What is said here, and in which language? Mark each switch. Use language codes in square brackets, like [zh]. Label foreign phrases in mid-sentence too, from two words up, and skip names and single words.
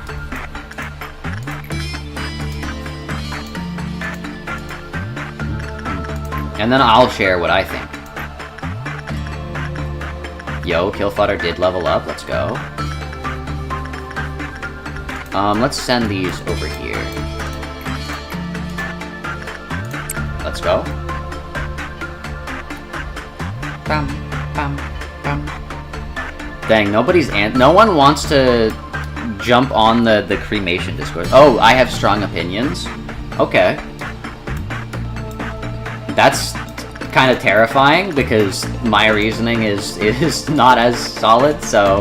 [en] And then I'll share what I think. Yo, Killfodder did level up, let's go. Let's send these over here. Let's go. Bam, bam, bam. Dang, no one wants to jump on the cremation Discord. Oh, I have strong opinions? Okay. That's kind of terrifying, because my reasoning is not as solid, so...